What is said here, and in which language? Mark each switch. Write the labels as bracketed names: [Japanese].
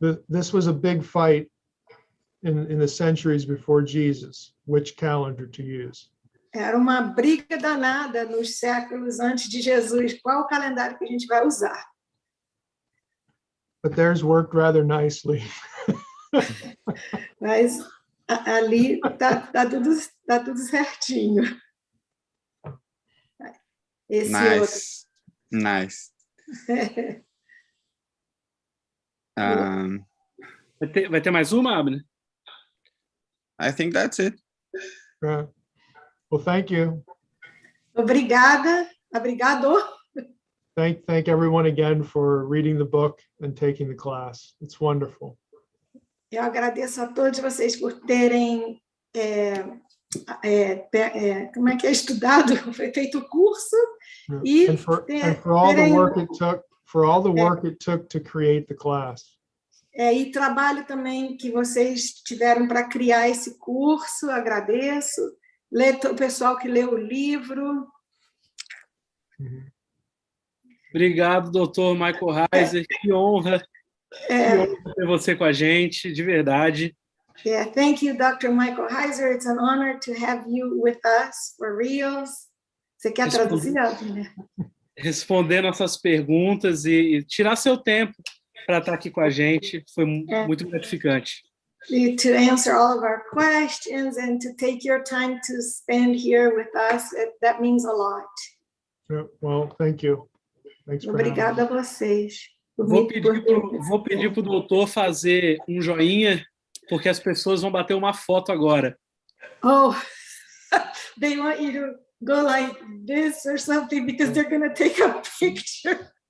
[English] This was a big fight in the centuries before Jesus, which calendar to use. [Portuguese] Era uma briga danada nos séculos antes de Jesus, qual o calendário que a gente vai usar. [English] But theirs worked rather nicely. [Portuguese] Mas ali tá tudo certinho. Esse [English] Nice. Nice. [Portuguese] outro. Vai ter mais uma, Abner? [English] I think that's it. Well, thank you. [Portuguese] Obrigada, obrigado. [English] Thank everyone again for reading the book and taking the class. It's wonderful. [Portuguese] Eu agradeço a todos vocês por terem como é que é estudado, feito o curso e [English] And for all the work it took to create the class. [Portuguese] E trabalho também que vocês tiveram para criar esse curso, agradeço. O pessoal que leu o livro. Obrigado, doutor Michael Heiser. Que honra ter você com a gente, de verdade. [English] Thank you, Dr. Michael Heiser. It's an honor to have you with us, for reals. [Portuguese] Você quer traduzir, né? Responder nossas perguntas e tirar seu tempo para estar aqui com a gente. Foi muito gratificante. [English] To answer all of our questions and to take your time to spend here with us, that means a lot. Well, thank you. Thanks for [Portuguese] Obrigada a vocês. Vou pedir para o doutor fazer um joinha, porque as pessoas vão bater uma foto agora. [English] Oh, they want you to go like this or something because they're going to take a picture.